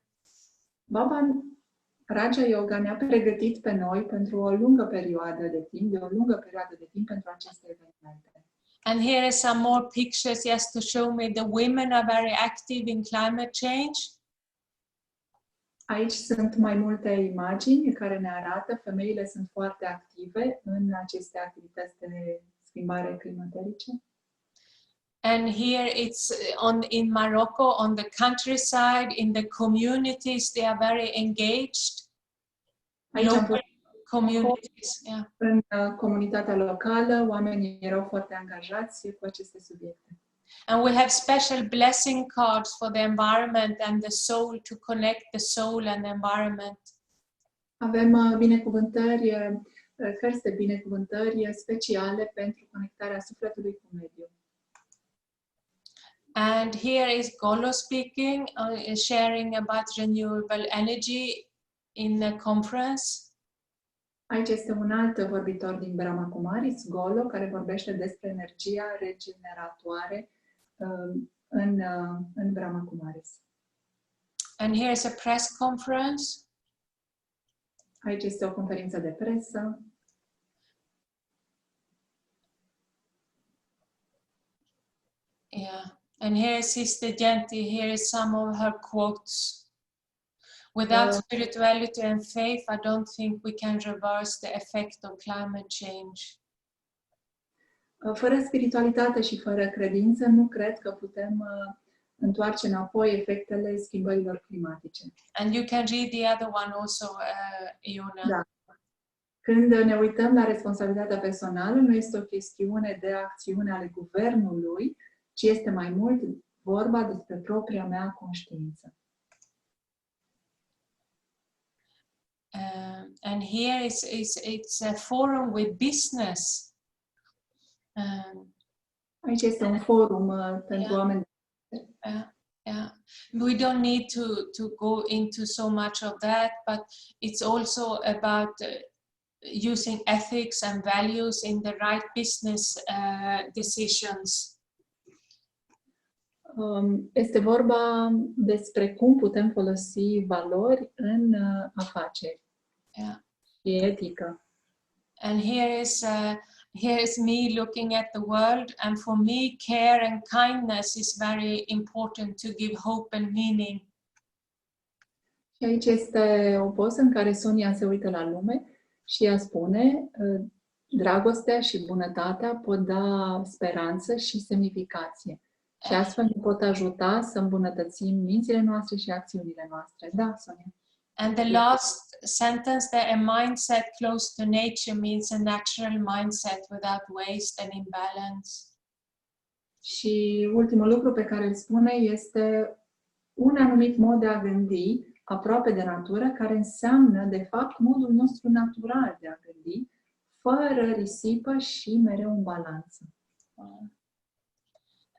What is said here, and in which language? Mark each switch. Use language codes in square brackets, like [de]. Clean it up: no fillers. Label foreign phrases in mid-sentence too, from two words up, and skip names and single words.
[ro] Baba Raja Yoga ne-a pregătit pe noi pentru o lungă perioadă de timp, pentru aceste evenimente. [en] And here are some more pictures just to show me the women are very active in climate change. [ro] Aici sunt mai multe imagini care ne arată femeile sunt foarte active în aceste activități de schimbare climaterice. [en] And here it's in Morocco, on the countryside, in the communities, they are very engaged. Local communities, yeah. [ro] În comunitatea locală, oamenii erau foarte angajați cu aceste subiecte. [en] And we have special blessing cards for the environment and the soul, to connect the soul and the environment. [ro] Avem binecuvântări, cărți de binecuvântări speciale pentru conectarea sufletului cu mediul. [en] And here is Golo speaking, sharing about renewable energy in the conference. [ro] Aici este un alt vorbitor din Brahma Kumaris, Golo, care vorbește despre energia regeneratoare în Brahma Kumaris. [en] And here is a press conference. [ro] Aici este o conferință de presă. [en] Yeah. And here is Sister Jenti. Here is some of her quotes. Without spirituality and faith, I don't think we can reverse the effect of climate change. [ro] Fără spiritualitate și fără credință, nu cred că putem întoarce înapoi efectele schimbărilor climatice. [en] And you can read the other one also, Iona. [ro] Da. Când ne uităm la responsabilitatea personală, nu este o chestiune de acțiune ale guvernului, ci este mai mult vorba despre propria mea conștiință. [en] And here it's a forum with business. [ro] Aici este un forum pentru oameni. [en] Yeah. We don't need to go into so much of that, but it's also about using ethics and values in the right business decisions. [ro] Este vorba despre cum putem folosi valori în afaceri. [en] Yeah. [ro] Și etică. [en] And here is me looking at the world, and for me care and kindness is very important to give hope and meaning. [ro] Și aici este o poză în care Sonja se uită la lume și ea spune: dragostea și bunătatea pot da speranță și semnificație. Și astfel ne pot ajuta să îmbunătățim mințile noastre și acțiunile noastre. Da, Sonja. [en] And the last sentence there, a mindset close to nature means a natural mindset without waste and imbalance. [ro] Și ultimul lucru pe care îl spune este un anumit mod de a gândi aproape de natură, care înseamnă, de fapt, modul nostru natural de a gândi, fără risipă și mereu în balanță.